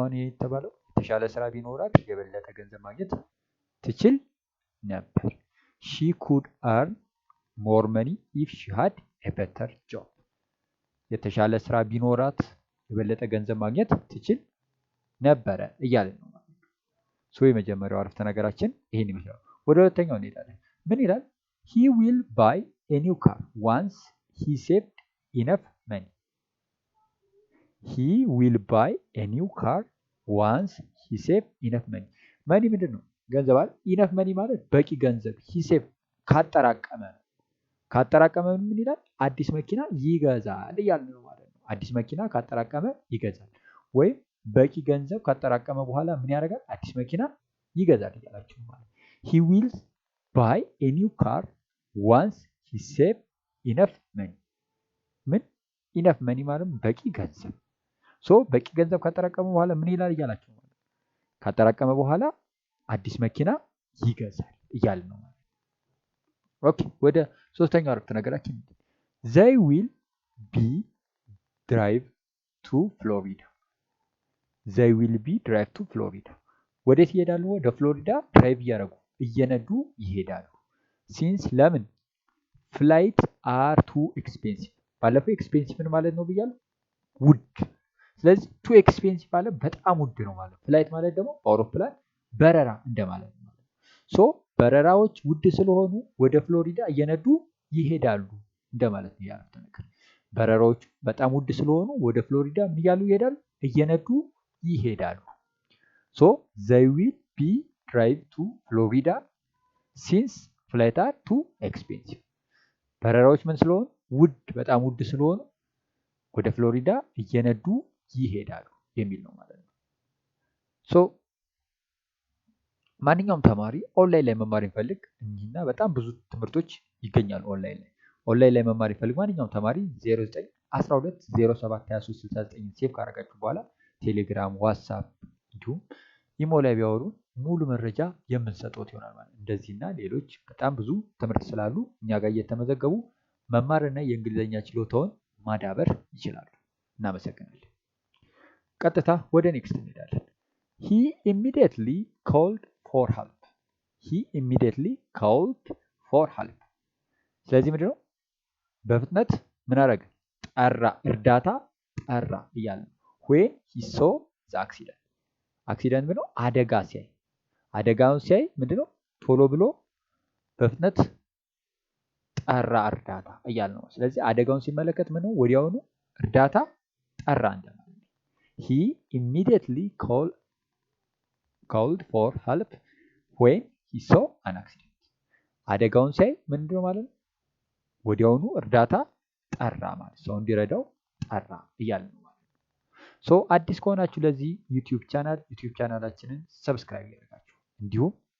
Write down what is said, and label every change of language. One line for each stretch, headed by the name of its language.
Amharic: አሁን የተባለው የተሻለ ስራ ቢኖራት የበለጠ ገንዘብ ማግኘት ትችል ነበር።
English: ሺ ኩድ አርን ሞር መኒ ኢፍ ሺ ሃድ ኤ ቤተር ጆብ።
Amharic: የተሻለ ስራ ቢኖራት የበለጠ ገንዘብ ማግኘት ትችል ነበረ እያለን ነው ማለት ነው። የመጀመሪያው አረፍተ ነገራችን ይሄን ይመስላል። ወደ ሁለተኛው እንሄዳለን። ምን ይላል?
English: he will buy a new car once he saved enough money. he will buy a new car once he saved enough money.
Amharic: መኒ ምንድን ነው? ገንዘብ አይደል? ኢነፍ መኒ ማለት በቂ ገንዘብ
English: he saved
Amharic: ካጠራቀመ ምን ይላል? አዲስ መኪና ይገዛል እያልን ነው ማለት ነው። አዲስ መኪና ካጠራቀመ ይገዛል ወይም በቂ ገንዘብ ካጠራቀመ በኋላ ምን ያደርጋል? አዲስ መኪና ይገዛል እያላችሁ ማለት ነው።
English: he will buy a new car once he save enough money.
Amharic: ምን
English: enough money
Amharic: ማለት በቂ ገንዘብ። በቂ ገንዘብ ካጠራቀመ በኋላ ምን ይላል እያላችሁ ማለት ነው። ካጠራቀመ በኋላ አዲስ መኪና ይገዛል እያልን ነው ማለት ነው። ኦኬ ወደ ሶስተኛው አረፍተ ነገራችን
English: they will be drive to Florida. they will be drive to Florida.
Amharic: ወዴት ይሄዳሉ? ወደ ፍሎሪዳ ድራይቭ እያደረጉ እየነዱ ይሄዳሉ። ሲንስ ለምን?
English: ፍላይት አር ቱ ኤክስፔንሲቭ።
Amharic: ባለፈው ኤክስፔንሲቭ ምን ማለት ነው ብያለሁ? ውድ። ስለዚህ ቱ ኤክስፔንሲቭ ማለት በጣም ውድ ነው ማለት ነው። ፍላይት ማለት ደግሞ በአውሮፕላን በረራ እንደማለት ነው። በረራዎች ውድ ስለሆኑ ወደ ፍሎሪዳ እየነዱ ይሄዳሉ እንደማለት ነው ያረፍተ ነገር። በረራዎች በጣም ውድ ስለሆኑ ወደ ፍሎሪዳ ምን እያሉ ይሄዳሉ? እየነዱ ይሄዳሉ።
English: they will be drive to Florida since flight are too expensive.
Amharic: በረራዎች ምን ስለሆኑ? በጣም ውድ ስለሆኑ ወደ ፍሎሪዳ እየነዱ ይሄዳሉ የሚል ነው ማለት ነው። ማንኛውም ተማሪ ኦንላይን ላይ መማር ይፈልግ እና በጣም ብዙ ትምህርቶች ይገኛሉ ኦንላይን ላይ መማር ይፈልግ ማንኛውም ተማሪ 0912072369 ሴቭ ካደረጋችሁ በኋላ ቴሌግራም፣ ዋትስአፕ እንዲሁም ኢሞ ላይ ቢያወሩ ሙሉ መረጃ የምንሰጠው ይሆናል ማለት ነው። እንደዚህና ሌሎች በጣም ብዙ ትምህርት ስላሉ እኛ ጋር እየተመዘገቡ መማርና የእንግሊዝኛ ችሎታውን ማዳበር ይችላሉ። እናመሰግናለን። ቀጥታ ወደ ኔክስት እንሄዳለን።
English: he immediately called for help. he immediately called for help.
Amharic: ስለዚህ ምንድነው? በፍጥነት ምን አደረገ? ጠራ፣ እርዳታ ጠራ እያለ ነው።
English: when he saw the accident.
Amharic: አክሲደንት ምንድነው? አደጋ ሲያይ፣ አደጋውን ሲያይ ምንድነው? ቶሎ ብሎ በፍጥነት ጠራ እርዳታ እያለ ነው። ስለዚህ አደጋውን ሲመለከት ምንድነው? ወዲያውኑ እርዳታ ጠራ እንደማለት ነው።
English: he immediately called for help when he saw an accident.
Amharic: አደጋውን ሲያይ ምንድነው ማለት ነው? ወዲያውኑ እርዳታ ጠራ ማለት ሰው እንዲረዳው ጠራ እያለ ነው ማለት ነው። አዲስ ከሆናችሁ ለዚህ ዩቲዩብ ቻናላችንን ሰብስክራይብ ያደርጋችሁ እንዲሁም